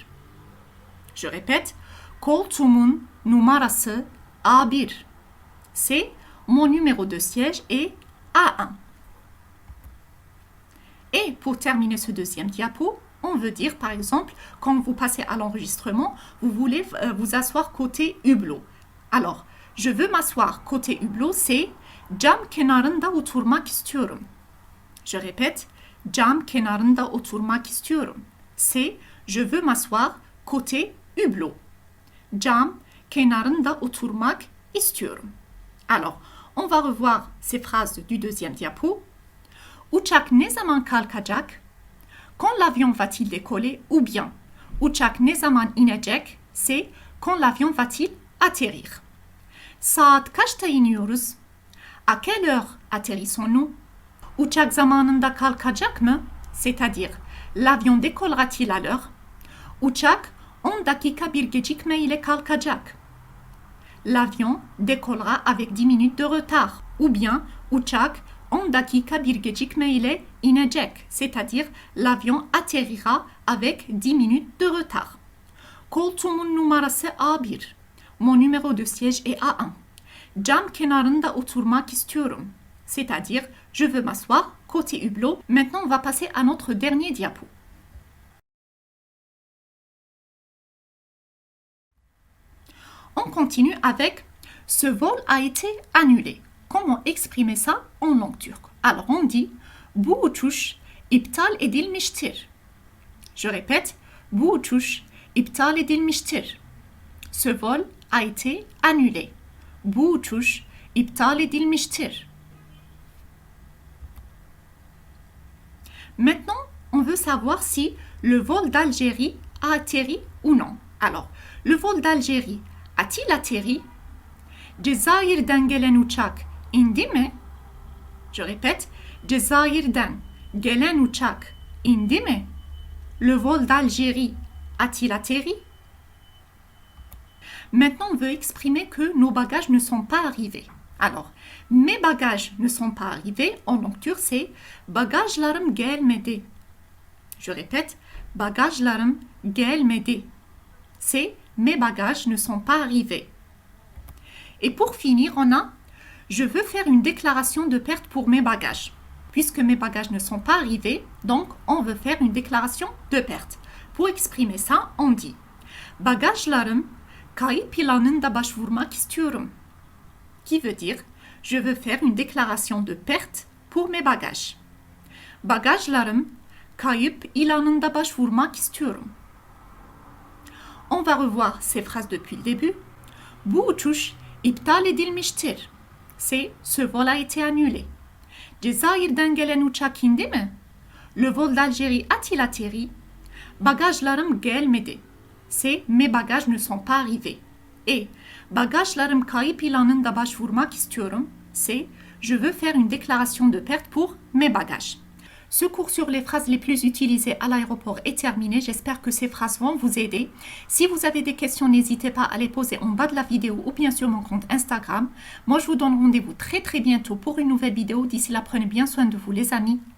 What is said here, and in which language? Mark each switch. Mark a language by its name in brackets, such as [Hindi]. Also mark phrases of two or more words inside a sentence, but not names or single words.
[French] Je répète, [Turkish] koltuğumun numarası A1. [French] C'est mon numéro de siège est A1. Et pour terminer ce deuxième diapo, on veut dire par exemple, quand vous passez à l'enregistrement, vous voulez vous asseoir côté hublot. Alors, je veux m'asseoir côté hublot, c'est [Turkish] cam kenarında oturmak istiyorum. [French] Je répète, [Turkish] cam kenarında oturmak istiyorum. [French] C'est je veux m'asseoir côté hublot. [Turkish] Cam kenarında oturmak istiyorum. [French] Alors, on va revoir ces phrases du deuxième diapo. [Turkish] Uçak ne zaman kalkacak? [French] Quand l'avion va-t-il décoller? Ou bien, [Turkish] uçak ne zaman inecek? [French] C'est quand l'avion va-t-il atterrir? [Turkish] Saat kaçta iniyoruz? [French] À quelle heure atterrissons-nous? [Turkish] Uçak zamanında kalkacak mı? [French] C'est-à-dire, l'avion décollera-t-il à l'heure? [Turkish] Uçak 10 dakika bir gecikme ile kalkacak. [French] L'avion décollera avec 10 minutes de retard. Ou bien, [Turkish] uçak 10 dakika bir gecikme ile inecek. [French] C'est-à-dire, l'avion atterrira avec 10 minutes de retard. [Turkish] Koltuğumun numarası A1. [French] Mon numéro de siège est A1. [Turkish] Cam kenarında oturmak istiyorum. [French] C'est-à-dire, je veux m'asseoir côté hublot. Maintenant, on va passer à notre dernier diapo. On continue avec « Ce vol a été annulé ». Comment exprimer ça en langue turque? Alors, on dit « [Turkish] Bu uçuş iptal edilmiştir ». [French] Je répète « [Turkish] Bu uçuş iptal edilmiştir ». [French] Ce vol a été annulé. [Turkish] Bu uçuş iptal edilmiştir. [French] Maintenant, on veut savoir si le vol d'Algérie a atterri ou non. Alors, le vol d'Algérie a-t-il atterri? [Turkish] Cezayir'den gelen uçak indi mi? [French] Je répète, [Turkish] Cezayir'den gelen uçak indi mi? [French] Le vol d'Algérie a-t-il atterri? Maintenant, on veut exprimer que nos bagages ne sont pas arrivés. Alors, mes bagages ne sont pas arrivés. En langue turque, c'est [Turkish] bagajlarım gelmedi. [French] Je répète, [Turkish] bagajlarım gelmedi. [French] C'est mes bagages ne sont pas arrivés. Et pour finir, on a je veux faire une déclaration de perte pour mes bagages. Puisque mes bagages ne sont pas arrivés, donc on veut faire une déclaration de perte. Pour exprimer ça, on dit [Turkish] bagajlarım kayıp planında başvurmak istiyorum. [French] Qui veut dire je veux faire une déclaration de perte pour mes bagages. [Turkish] Bagajlarım kayıp ilanında başvurmak istiyorum. [French] On va revoir ces phrases depuis le début. [Turkish] Bu uçuş iptal edilmiştir. [French] C'est ce vol a été annulé. [Turkish] Cezayir'den gelen uçak indi mi? [French] Le vol d'Algérie a-t-il atterri? [Turkish] Bagajlarım gelmedi. [French] C'est mes bagages ne sont pas arrivés. [Turkish] Et bagajlarım kayıp ilanında başvurmak istiyorum. [French] C'est je veux faire une déclaration de perte pour mes bagages. Ce cours sur les phrases les plus utilisées à l'aéroport est terminé. J'espère que ces phrases vont vous aider. Si vous avez des questions, n'hésitez pas à les poser en bas de la vidéo ou bien sur mon compte Instagram. Moi, je vous donne rendez-vous très bientôt pour une nouvelle vidéo. D'ici là, prenez bien soin de vous les amis.